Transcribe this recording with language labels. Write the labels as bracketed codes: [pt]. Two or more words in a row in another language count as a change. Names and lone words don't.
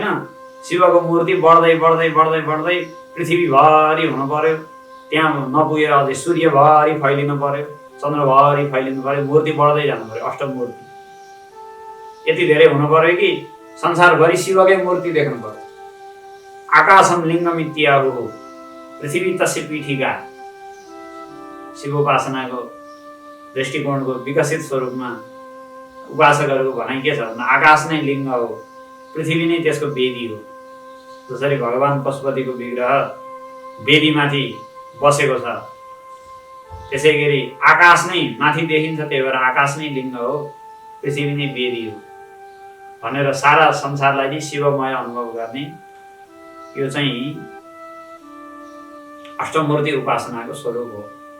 [ne] शिवको मूर्ति बढ्दै बढ्दै बढ्दै बढ्दै पृथ्वीभरि हुनु पर्यो। त्यहाँ नपुगेर अझै सूर्यभरि फैलिनु पर्यो, चन्द्रभरि फैलिनु पर्यो, मूर्ति बढ्दै जानु पर्यो। अष्टमूर्ति यति धेरै हुनु पर्यो कि संसारभरि शिवकै मूर्ति देख्नु पर्यो। [sa] आकाशम लिङ्गम इत्याहु पृथ्वी तस्य पीठिका। [ne] शिवोपासनाको दृष्टिकोणको विकसित स्वरूपमा उपासकहरूको भनाइ के छ भन्दा आकाश नै लिङ्ग हो, पृथ्वी नै त्यसको वेदी हो। जसरी भगवान पशुपतिको विग्रह वेदीमाथि बसेको छ, त्यसै गरी आकाश नै माथि देखिन्छ, त्यही भएर आकाश नै लिङ्ग हो, पृथ्वी नै वेदी हो भनेर सारा संसारलाई नै शिवमय अनुभव गर्ने यो चाहिँ अष्टमूर्ति उपासनाको स्वरूप हो।